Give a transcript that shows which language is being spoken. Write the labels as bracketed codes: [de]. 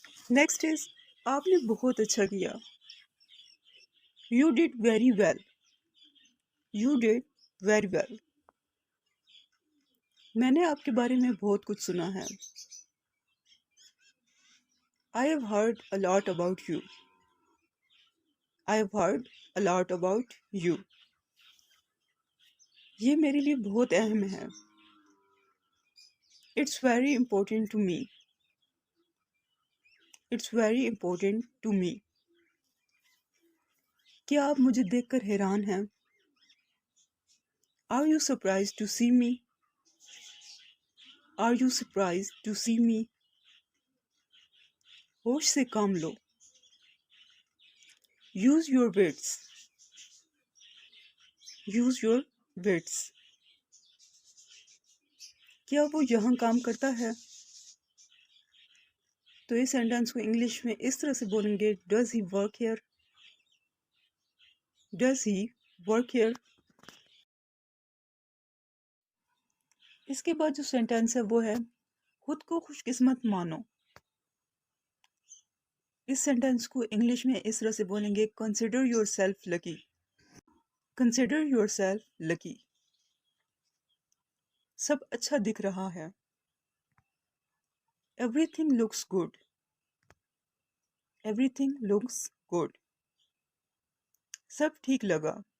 [en] Next is [ur] آپ نے بہت اچھا کیا. [en] You did very well. You did very well. [ur] میں نے آپ کے بارے میں بہت کچھ سنا ہے. [en] I have heard a lot about you. I have heard a lot about you. [ur] یہ میرے لیے بہت اہم ہے. [en] It's very important to me. It's very important to me. [ur] کیا آپ مجھے دیکھ کر حیران ہیں؟ [en] Are you surprised to see me? Are you surprised to see me? [ur] ہوش سے کام لو. [en] Use your wits. Use your wits. [ur] کیا وہ یہاں کام کرتا ہے؟ تو اس سینٹینس کو انگلش میں اس طرح سے بولیں گے [en] Does he work here? Does he work here? [ur] اس کے بعد جو سینٹینس ہے وہ ہے خود کو خوش قسمت مانو. اس سینٹینس کو انگلش میں اس طرح سے بولیں گے [en] Consider yourself lucky. Consider yourself lucky. [ur] سب اچھا دکھ رہا ہے. [en] Everything looks good. Everything looks good. [ur] سب ٹھیک لگا.